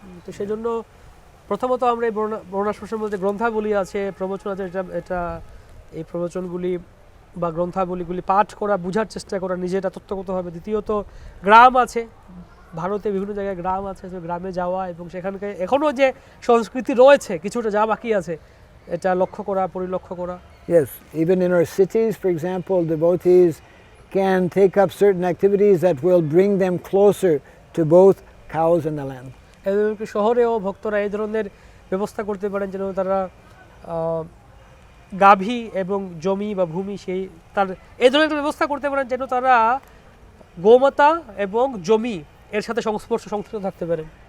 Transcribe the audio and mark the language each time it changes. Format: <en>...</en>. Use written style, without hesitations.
<bn>তো সেই জন্য প্রথমত আমরা এই বর্ণাশ্রমের মধ্যে গ্রন্থাবলী আছে, প্রবচন আছে, এটা এই প্রবচনগুলি বা গ্রন্থাবলীগুলি পাঠ করা, বোঝার চেষ্টা করা, নিজেটা তত্ত্বগতভাবে। দ্বিতীয়ত গ্রাম আছে, ভারতে বিভিন্ন জায়গায় গ্রাম আছে, গ্রামে যাওয়া এবং সেখানকার এখনও যে সংস্কৃতি রয়েছে কিছুটা যা বাকি আছে এটা লক্ষ্য করা, পরিলক্ষ্য করা।</bn> <en>Yes, even in our cities, for example, devotees can take up certain activities that will bring them closer to both cows and the land.</en> <bn>এমনকি শহরেও ভক্তরা এই ধরনের ব্যবস্থা করতে পারেন যেন তারা গাভী এবং জমি বা ভূমি সেই তার এই ধরনের একটা ব্যবস্থা করতে পারেন যেন তারা গোমাতা এবং জমি এর সাথে সংশ্লিষ্ট থাকতে পারেন।</bn>